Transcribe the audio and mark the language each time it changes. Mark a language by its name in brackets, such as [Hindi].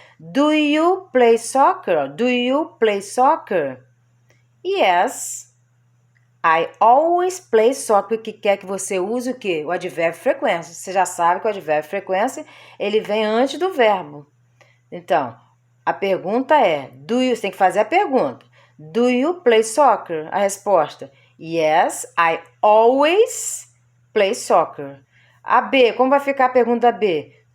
[English] Do you play soccer? Do you play soccer? Yes. I always play soccer, [Portuguese] que quer que você use o quê? O advérbio frequência. Você já sabe que o advérbio frequência, ele vem antes do verbo. Então, a pergunta é, você tem que fazer a pergunta. [English] Do you play soccer? [Portuguese] A resposta, [English] yes, I always play soccer. [Portuguese] A B, como vai ficar a pergunta B?